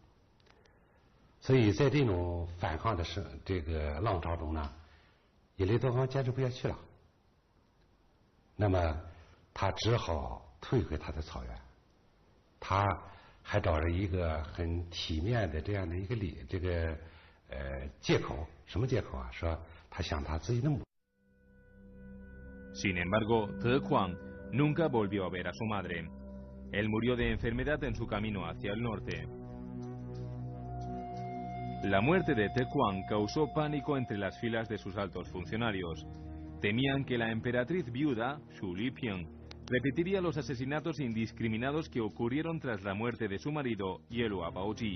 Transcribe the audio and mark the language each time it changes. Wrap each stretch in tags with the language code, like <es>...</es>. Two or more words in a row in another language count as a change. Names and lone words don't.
<zh>所以在这种反抗的这个浪潮中呢，耶律德光坚持不下去了，那么他只好退回他的草原，他还找着一个很体面的这样的一个借口，什么借口啊？说他想他自己的母。</zh> <es>Sin embargo, Te Huang nunca volvió a ver a su madre. Él murió de enfermedad en su camino hacia el norte. La muerte de Te Huang causó pánico entre las filas de sus altos funcionarios. Temían que la emperatriz viuda, Xu Lipian, repetiría los asesinatos indiscriminados que ocurrieron tras la muerte de su marido, Yelua Baoji.</es>